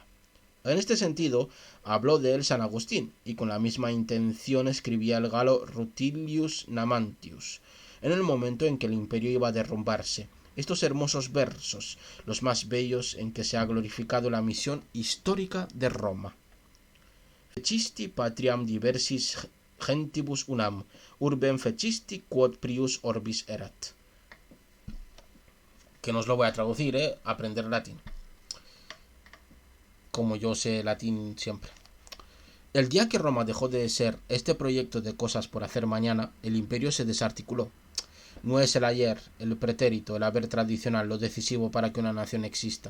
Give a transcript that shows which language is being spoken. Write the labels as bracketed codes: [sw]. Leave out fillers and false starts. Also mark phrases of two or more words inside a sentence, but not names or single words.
[es] En este sentido, habló de él San Agustín, y con la misma intención escribía el galo Rutilius Namantius, en el momento en que el imperio iba a derrumbarse, estos hermosos versos, los más bellos en que se ha glorificado la misión histórica de Roma. [la] Fecisti patriam diversis gentibus unam, urbem fecisti quod prius orbis erat. [es] Que no os lo voy a traducir, aprender latín. Como yo sé latín siempre. El día que Roma dejó de ser este proyecto de cosas por hacer mañana, el imperio se desarticuló. No es el ayer, el pretérito, el haber tradicional lo decisivo para que una nación exista.